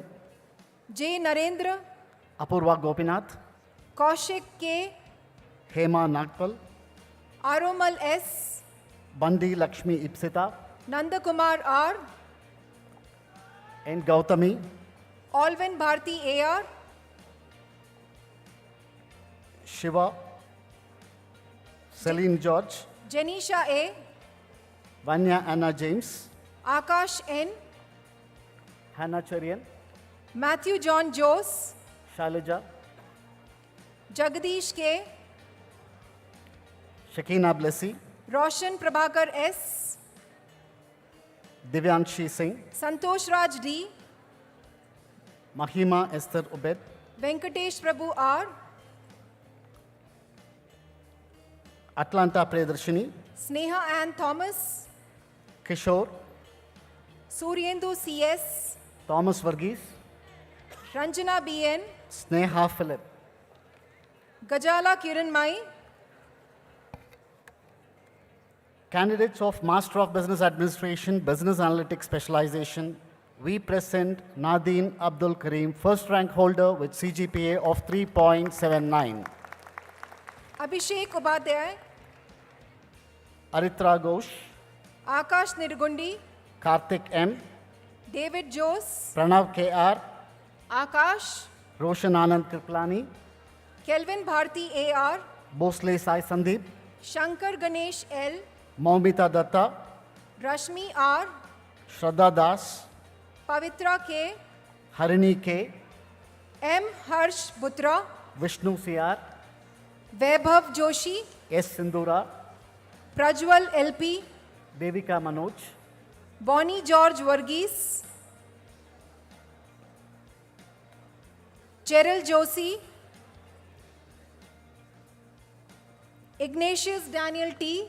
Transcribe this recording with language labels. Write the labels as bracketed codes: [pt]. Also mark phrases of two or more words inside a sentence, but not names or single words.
[en] J. Narendra, Apurva Gopinath, Kaushik K., Hema Nagpal, Aromal S., Bandi Lakshmi Ipsita, Nandakumar R., N. Gautami, Alvin Bharti A.R., Shiva, Celine George, Janisha A., Vanya Anna James, Akash N., Hannah Cherian, Matthew John Jose, Shailaja, Jagdish K., Shakina Blessy, Roshan Prabhakar S., Divyanshi Singh, Santosh Raj D., Mahima Esther Ubed, Venkatesh Prabhu R., Atlanta Priyadarshini, Sneha Ann Thomas, Kishore, Suryendu C.S., Thomas Varghese, Ranjana B.N., Sneha Philip, Gajala Kiran Mai, candidates of Master of Business Administration, Business Analytics Specialization, we present Nadeen Abdul Kareem, first rank holder with CGPA of 3.79. Abhishek Upadhyay, Aritra Ghosh, Akash Nirgundi, Karthik M, David Jose, Pranav KR, Akash, Roshan Anand Kriplani, Kelvin Bharti A.R., Bosle Sai Sandeep, Shankar Ganesh L., Maumita Datta, Rashmi R., Shraddha Das, Pavitra K., Harini K, M. Harsh Butra, Vishnu CR, Vaibhav Joshi, S. Sindura, Prajwal LP, Devika Manoj, Bonnie George Varghese, Cheryl Joshi, Ignatius Daniel T.,